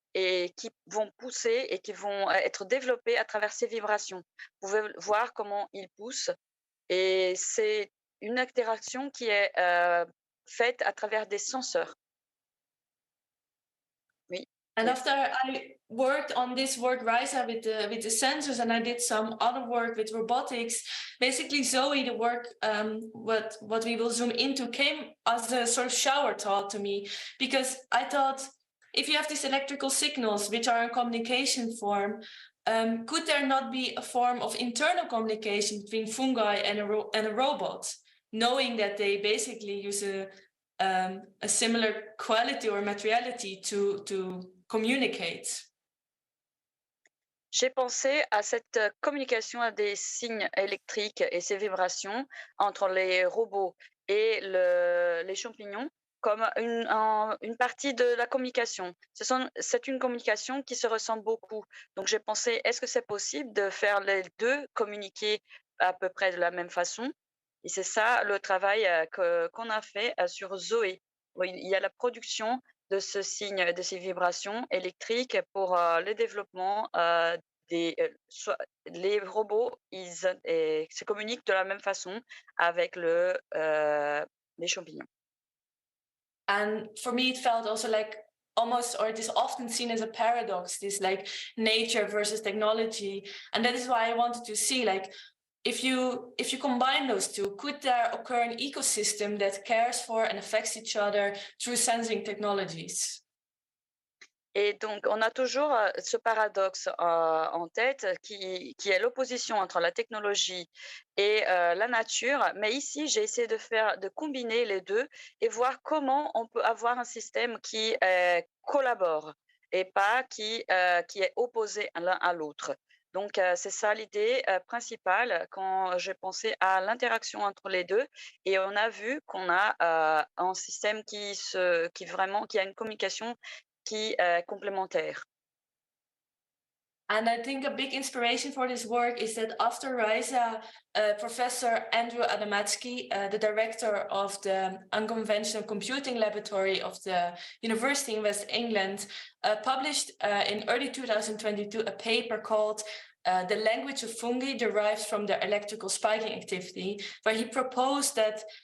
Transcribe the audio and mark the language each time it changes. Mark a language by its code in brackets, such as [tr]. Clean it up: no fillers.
[fr] et qui vont pousser et qui vont être développés à travers ces vibrations. Vous pouvez voir comment ils poussent et c'est une interaction qui est faite à travers des senseurs. Oui. [en] And after I worked on this work RISA with the sensors, and I did some other work with robotics, basically Zoe, the work what we will zoom into, came as a sort of shower thought to me, because I thought, if you have these electrical signals which are in communication form, could there not be a form of internal communication between fungi and a robot, knowing that they basically use a similar quality or materiality to communicate? [fr] J'ai pensé à cette communication à des signes électriques et ces vibrations entre les robots et les champignons comme une partie de la communication. C'est une communication qui se ressemble beaucoup. Donc j'ai pensé, est-ce que c'est possible de faire les deux communiquer à peu près de la même façon? Et c'est ça le travail qu'on a fait sur Zoé. Oui, il y a la production de ce signe, de ces vibrations électriques pour le développement les robots, ils se communiquent de la même façon avec les champignons. [en] And for me, it felt also like almost, or it is often seen as a paradox, this like nature versus technology. And that is why I wanted to see, like, if you combine those two, could there occur an ecosystem that cares for and affects each other through sensing technologies? [fr] Et donc, on a toujours ce paradoxe en tête qui est l'opposition entre la technologie et la nature. Mais ici, j'ai essayé de combiner les deux et voir comment on peut avoir un système qui collabore et pas qui est opposé l'un à l'autre. Donc, c'est ça l'idée principale quand j'ai pensé à l'interaction entre les deux. Et on a vu qu'on a un système qui a une communication qui est complémentaire. [en] And I think a big inspiration for this work is that after RISA, Professor Andrew Adamatsky, the director of the Unconventional Computing Laboratory of the University in West England, published in early 2022 a paper called The Language of Fungi Derives from Their Electrical Spiking Activity, where he proposed that